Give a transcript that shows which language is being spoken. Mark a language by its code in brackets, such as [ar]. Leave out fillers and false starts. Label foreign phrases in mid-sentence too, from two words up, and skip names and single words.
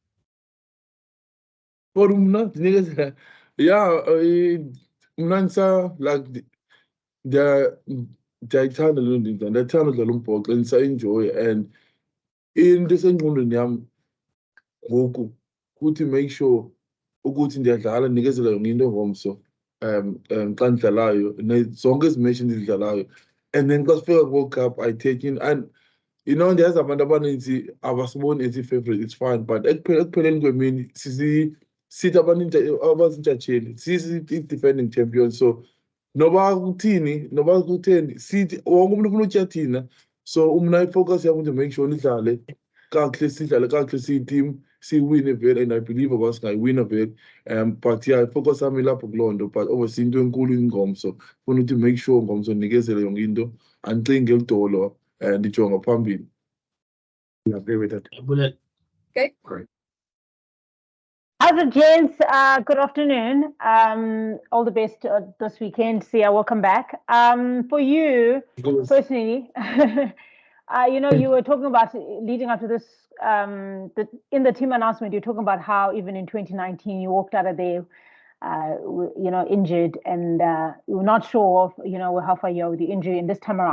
[xh] For mna, yeah, mna like ndiyayithanda loo nto, ndiyathanda udlala umbhoxo and ndisayenjoye, and into esengqondweni yam ngoku kuthi [en] make sure [xh] ukuthi ndiyadlala, ndikezela yonke into ngomso xa ndidlalayo, zonke ezi match ndizidlalayo, and then xa sifika ku-World Cup [en] I take in, [xh] and ndiyazi abantu abaninzi abasiboni as i-favorite, [en] it's fine, but [xh] ekupheleni kwemini sithi abazintshatsheli i- [en] defending champion. [xh] So noba kuthini, noba kutheni, sithi wonke umuntu ufuna utya thina. So mna ifocus yam [en] to make sure [xh] sidlale kakuhle siyi-team, siyiwine vele, [en] and I believe [xh] uba singayiwina vele. But yeah, ifocus yam ilapho kuloo nto, [en] but obviously [xh] into enkulu ingomso, funa ukuthi [en] make sure [xh] ngomso ndikezele yonke into, andicingi elidolo, ndijonga phambili. [en] I agree with that. Okay. Great. Other gents, good afternoon. All the best this weekend. Sia, welcome back. For you personally, you were talking about leading up to this, in the team announcement, you're talking about how even in 2019 you walked out of there, injured, and you were not sure of, how far you are with the injury in this time around.